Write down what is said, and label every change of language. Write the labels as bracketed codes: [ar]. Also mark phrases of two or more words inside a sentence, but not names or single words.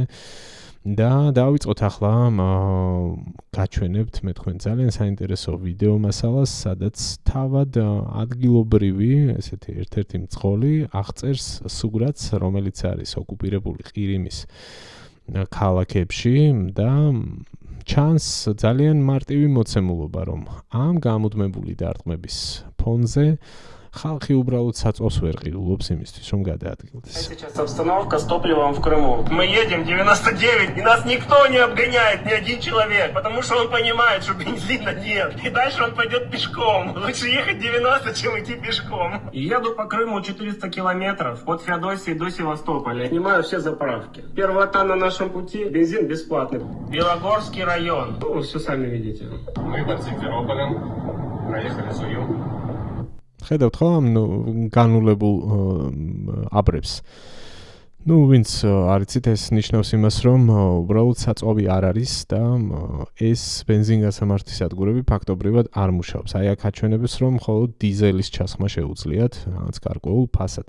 [ka] და დავიწყოთ ახლა გაჩვენებთ მე თქვენ ძალიან საინტერესო ვიდეო მასალას, სადაც თავად ადგილობრივი, ესეთი ერთ-ერთი მძღოლი აღწერს სურათს, რომელიც არის ოკუპირებული ყირიმის ქალაქებში და ჩანს ძალიან მარტივი მოცემულობა, რომ ამ გამუდმებული დარტყმების фонზე ხალხი უბრალოდ საწვავს ვერ ყიდულობს იმისთვის, რომ გადაადგილდეს. [ru] Сейчас обстановка с топливом в Крыму. Мы едем 99, и нас никто не обгоняет, ни один человек, потому что он понимает, что бензина нет. И дальше он пойдет пешком. Лучше ехать 90, чем идти пешком. Еду по Крыму 400 километров от Феодосии до Севастополя. Снимаю все заправки. Первая та на нашем пути, бензин бесплатный. Белогорский район. Ну, все сами видите. Мы под Симферополем проехали Зую. [ka] ხედავთ ხო ამ განულებულ აბრებს. Ну, ვინც არ იცით, ეს ნიშნავს იმას, რომ უბრალოდ საწვავი არ არის და ეს ბენზინგასამართის ადგილები ფაქტობრივად არ მუშაობს. აი აქ აჩვენებს, რომ მხოლოდ დიზელის ჩასხმა შეუძლიათ, რაღაც გარკვეულ ფასად.